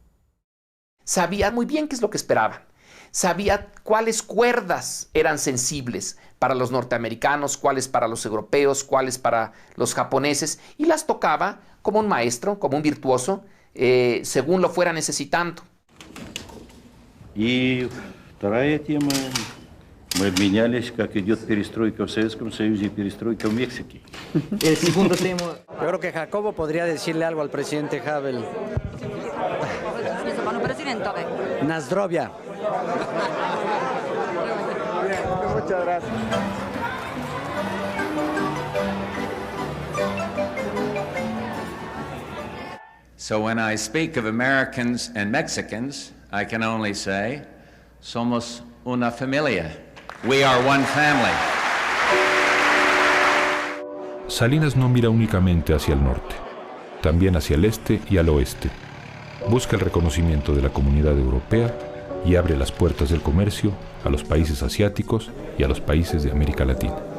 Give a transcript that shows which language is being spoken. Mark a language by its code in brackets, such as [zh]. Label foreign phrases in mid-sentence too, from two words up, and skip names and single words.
[es] Sabía muy bien qué es lo que esperaban. sabía cuáles cuerdas eran sensibles para los norteamericanos, cuáles para los europeos, cuáles para los japoneses, y las tocaba como un maestro, como un virtuoso, según lo fuera necesitando. [ru] И вторая тема, мы обменялись, как идет перестройка в Советском Союзе и перестройка в Мексике. [es] El segundo tema. Yo creo que Jacobo podría decirle algo al presidente Havel. Nazdrovia. Muchas gracias. [en] So when I speak of Americans and Mexicans, I can only say, [es] somos una familia. [en] We are one family. [es] Salinas no mira únicamente hacia el norte, también hacia el este y al oeste. Busca el reconocimiento de la comunidad europea y abre las puertas del comercio a los países asiáticos y a los países de América Latina.